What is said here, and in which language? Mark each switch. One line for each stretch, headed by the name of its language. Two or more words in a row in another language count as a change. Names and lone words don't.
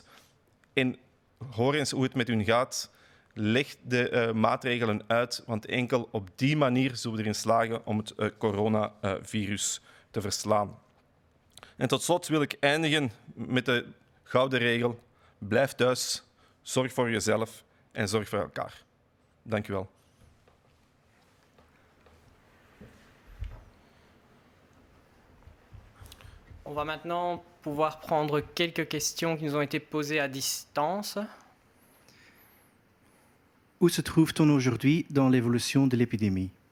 Dutch: En hoor eens hoe het met hun gaat. Leg de maatregelen uit, want enkel op die manier zullen we erin slagen om het coronavirus te verslaan. En tot slot wil ik eindigen met de gouden regel. Blijf thuis, zorg voor jezelf en zorg voor elkaar. Dank u wel.
French: On va maintenant pouvoir prendre quelques questions qui nous ont été posées à distance. Où se trouve-t-on aujourd'hui dans l'évolution de l'épidémie?